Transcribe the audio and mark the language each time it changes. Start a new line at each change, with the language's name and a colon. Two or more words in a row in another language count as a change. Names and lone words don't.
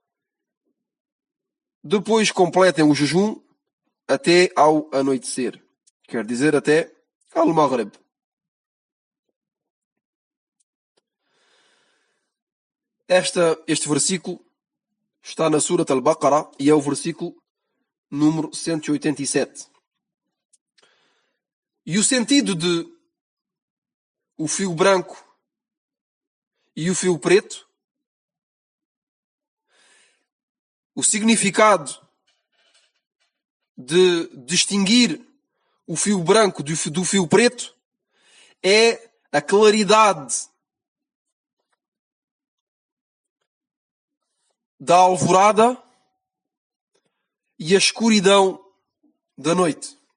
Portuguese: Depois completem o jejum até ao anoitecer. Quer dizer, até al-Maghrib. Este versículo está na Surat al-Baqarah e é o versículo número 187. E o sentido de o fio branco e o fio preto, o significado de distinguir o fio branco do fio preto é a claridade da alvorada e a escuridão da noite.